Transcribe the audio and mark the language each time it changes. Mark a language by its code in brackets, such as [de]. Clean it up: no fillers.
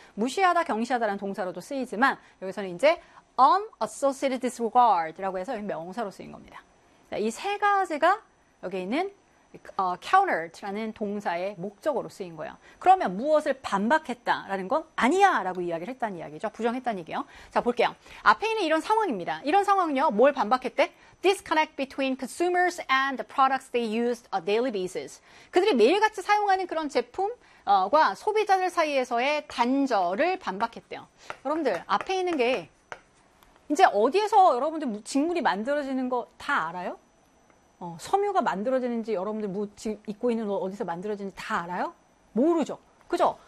[ko] 무시하다, 경시하다라는 동사로도 쓰이지만 여기서는 이제 unassociated disregard라고 해서 명사로 쓰인 겁니다. 이 세 가지가 여기 있는 countered라는 동사의 목적으로 쓰인 거예요. 그러면 무엇을 반박했다라는 건 아니야 라고 이야기를 했다는 이야기죠. 부정했다는 얘기예요. 자, 볼게요. 앞에 있는 이런 상황입니다. 이런 상황은요. 뭘 반박했대? [en] Disconnect between consumers and the products they used a daily basis. [ko] 그들이 매일같이 사용하는 그런 제품과 소비자들 사이에서의 단절을 반박했대요. 여러분들 앞에 있는 게 이제 어디에서 여러분들 직물이 만들어지는 거 다 알아요? 섬유가 만들어지는지 여러분들 지금 입고 있는 옷 어디서 만들어지는지 다 알아요? 모르죠. 그죠?